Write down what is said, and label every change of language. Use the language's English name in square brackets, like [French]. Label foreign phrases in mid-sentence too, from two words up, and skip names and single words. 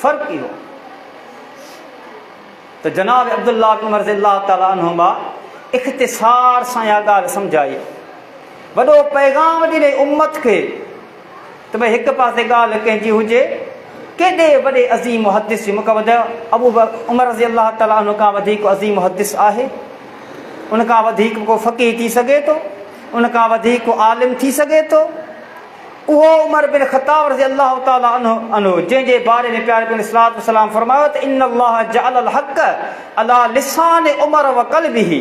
[Sindhi] फ़र्क़ु इहो त जनाब अब्दुल्लाह बिन उमर [Arabic] رضي الله تعالى عنهما [Sindhi] इख़्तिसार सां इहा ॻाल्हि सम्झाई, वॾो पैगाम ॾिने उम्मत खे त भई हिकु पासे ॻाल्हि कंहिंजी हुजे, केॾे वॾे अज़ीम मुहद्दिस जी मूंखां ॿुधायो अबू उमर [Arabic] رضي الله تعالى عنه [Sindhi] खां वधीक अज़ीम मुहद्दिस आहे, उन खां वधीक को फ़क़ीह थी सघे थो, उन खां वधीक को आलिम थी सघे थो। उहो उमर बिन ख़त्ताब [Arabic] رضي الله تعالى عنه [Sindhi] जंहिंजे बारे में प्यारे नबी [Arabic] صلى الله عليه وسلم [Sindhi] फरमायो त [Arabic] إن الله جعل الحق على لسان عمر وقلبه.